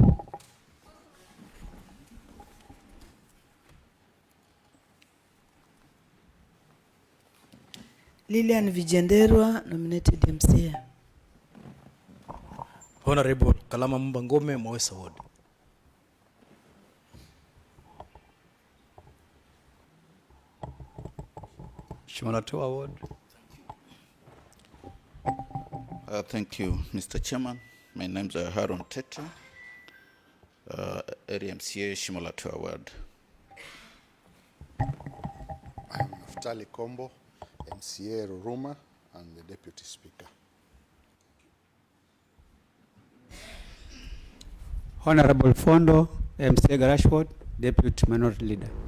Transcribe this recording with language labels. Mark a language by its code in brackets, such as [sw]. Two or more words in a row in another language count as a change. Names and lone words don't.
[en] Lilian Vijenderwa, nominated MCA. Honorable Kalama Mbangome, Mwesa Ward. Shimalatua Ward. Thank you, Mr. Chairman. My name is Haron Teta, area MCA Shimalatua Ward. I'm Naftali Kombo, MCA Ruruma and the Deputy Speaker. Honorable Fondo, MCA Garashward, Deputy Minority Leader.